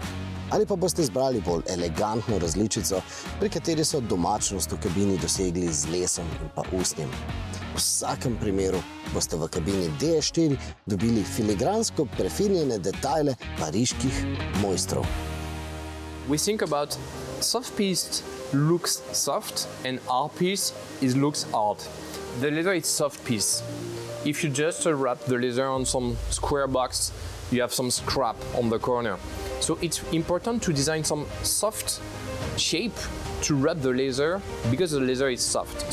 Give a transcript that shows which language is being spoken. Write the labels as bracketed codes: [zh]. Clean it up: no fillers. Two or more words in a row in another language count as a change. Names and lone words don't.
[sl] Ali pa boste izbrali bolj elegantno različico, pri kateri so domačnost v kabini dosegli z lesom in pa usnjem. V vsakem primeru boste v kabini DS4 dobili filigransko prefinjene detajle pariških mojstrov. [en] We think about soft piece looks soft and hard piece looks hard. The leather is soft piece. If you just wrap the leather on some square box, you have some scrap on the corner. So it's important to design some soft shape to wrap the leather because the leather is soft.